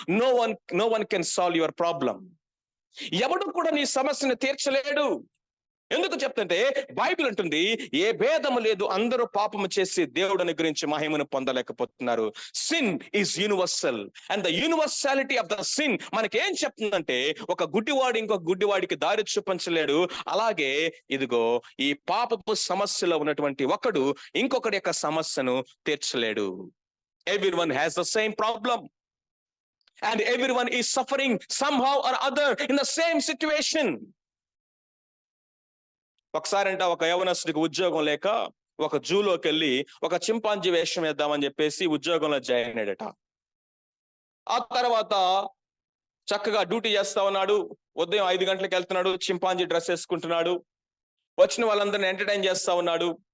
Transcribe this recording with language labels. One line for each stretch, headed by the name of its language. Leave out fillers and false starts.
English: No one can solve your problem.
Telugu: ఎవడు కూడా నీ సమస్యను తీర్చలేడు. ఎందుకు చెప్తుంటే బైబిల్ అంటుంది, ఏ భేదము లేదు, అందరూ పాపము చేసి దేవుడిని గురించి మహిమను పొందలేకపోతున్నారు.
English: sin is universal and the universality of the sin
Telugu: మనకేం చెప్తుందంటే, ఒక గుడ్డివాడు ఇంకొక గుడ్డివాడికి దారి చూపించలేడు. అలాగే ఇదిగో ఈ పాపపు సమస్యలో ఉన్నటువంటి ఒకడు ఇంకొకటి యొక్క సమస్యను తీర్చలేడు.
English: Everyone has the same problem and everyone is suffering somehow or other in the same situation.
Telugu: ఒకసారంట ఒక యవనస్తుడికి ఉద్యోగం లేక ఒక జూలోకి వెళ్ళి ఒక చింపాంజీ వేషం వేద్దామని చెప్పేసి ఉద్యోగంలో జాయిన్ అయ్యాడట. ఆ తర్వాత చక్కగా డ్యూటీ చేస్తా ఉన్నాడు. ఉదయం 5 గంటలకు వెళ్తున్నాడు, చింపాంజీ డ్రెస్ వేసుకుంటున్నాడు, వచ్చిన వాళ్ళందరినీ ఎంటర్టైన్ చేస్తా ఉన్నాడు.